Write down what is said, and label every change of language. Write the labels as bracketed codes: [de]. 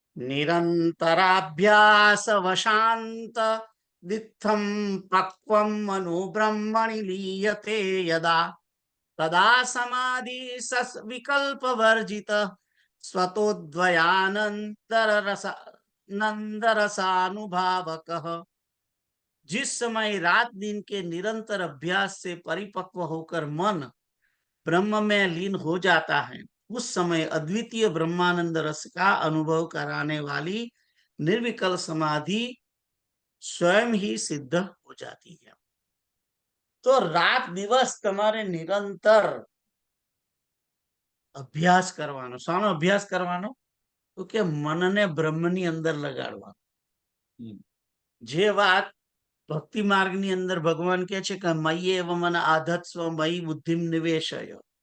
[sa] નિરંતરાભ્યાસ વશાંત દિત્થમ પક્વમ મનોબ્રહ્મણિ લીયતે યદા તદા સમાધિ સસ વિકલ્પ વર્જિત स्वतोद्वयानंतर रस नंद रसानुभावक। [hi] जिस समय रात दिन के निरंतर अभ्यास से परिपक्व होकर मन ब्रह्म में लीन हो जाता है, उस समय अद्वितीय ब्रह्मानंद रस का अनुभव कराने वाली निर्विकल समाधि स्वयं ही सिद्ध हो जाती है। [gu] तो रात दिवस તમારે નિરંતર અભ્યાસ કરવાનો. શાનો અભ્યાસ કરવાનો? તો કે મનને બ્રહ્મની અંદર લગાડવાનું. હમ, જે વાત ભક્તિ માર્ગની અંદર ભગવાન કહે છે કે [sa] મય્યે એવ મન આધત્સ્વ મયી બુદ્ધિમ નિવેશય,